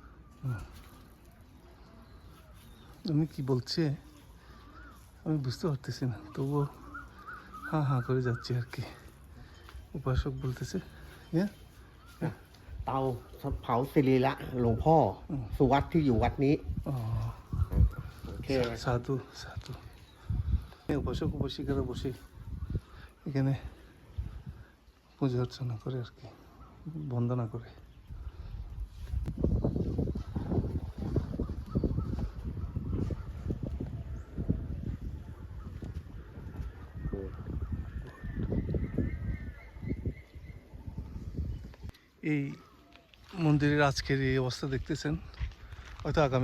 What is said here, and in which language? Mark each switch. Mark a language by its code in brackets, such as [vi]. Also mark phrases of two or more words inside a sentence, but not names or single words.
[bn] উনি কি বলছে আমি বুঝতে পারতেছি না, তবুও হ্যাঁ করে যাচ্ছি আর কি। উপাসক বলতেছে হ্যাঁ [th] เตาเผาศิริละหลวงพ่อสุวัตที่อยู่วัดนี้ โอเค [bn] সাধু উপাসক উপাসিকারা বসে এখানে পূজা অর্চনা করে আর কি, বন্দনা করে। এই মন্দিরের আজকের এই অবস্থা দেখতেছেন, হয়তো আগামী